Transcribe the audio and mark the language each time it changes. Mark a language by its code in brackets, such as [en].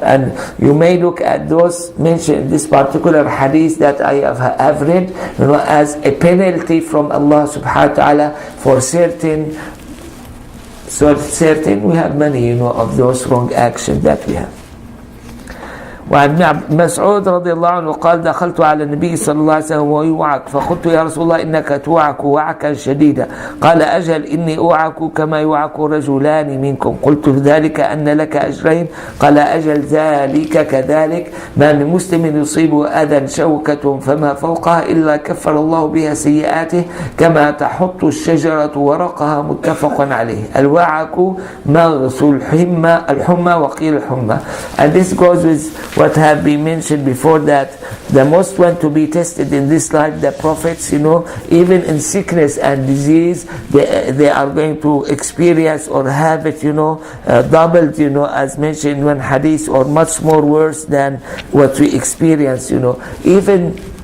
[en] And you may look at those mentioned in this particular hadith that I have read, as a penalty from Allah subhanahu wa ta'ala for certain. We have many, of those wrong actions that we have. [ar] وعن مسعود رضي الله عنه قال دخلت على النبي صلى الله عليه وسلم وهو يوعك فقلت يا رسول الله إنك توعك وعكا شديدا قال أجل إني أوعك كما يوعك رجلان منكم قلت ذلك أن لك أجرين قال أجل ذلك كذلك ما من مسلم يصيبه أذى شوكة فما فوقها إلا كفر الله بها سيئاته كما تحط الشجرة ورقها متفق عليه. الوعك مغص الحمى وقيل الحمى. [en] And this goes with what have been mentioned before, that the most one to be tested in this life, the prophets, even in sickness and disease, they are going to experience or have it, doubled, as mentioned in one hadith, or much more worse than what we experience, even